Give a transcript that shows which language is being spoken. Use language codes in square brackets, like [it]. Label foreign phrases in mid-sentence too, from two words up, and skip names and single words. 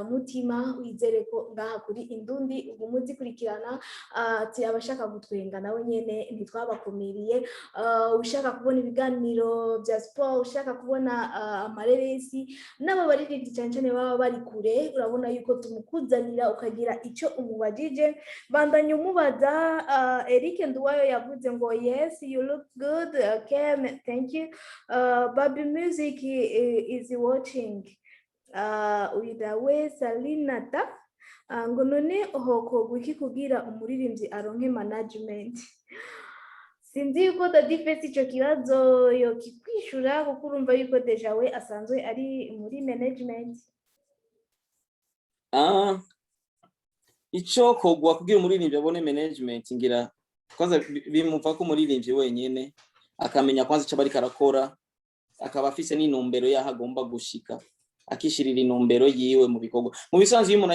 [rn] mutima wizere ko ngaha kuri Indundi umuzi kurikirana ati abashaka gutwenga nawe nyene ntitwabakumiriye ushaka kubona ibiganiro bya sport ushaka kubona amareresi n'aba baririmbyi cyane baba bari kure urabona yuko tumukuzanira ukagira icyo umubajije bandanye umubaza Eric Nduwayo yavuze ngo [en] yes you look good okay thank you Baby Music is watching with we [rn] Salinata ngo none hoko gwiki kugira umuririmbyi aronke management sinzi yuko Daddy Face ico kibazo yo kikwishura kuko urumva yuko deja we asanzwe ari muri management ico kogwa kugira umuririmbyi abone management ngira kwanza bimuva ko umuririmbyi wenyene akamenya kwanza ico bari karakora akaba afise n'intumbero yaho agomba gushika akishirira intumbero yiwe mu bikorwa mu bisanzwe iyo umuntu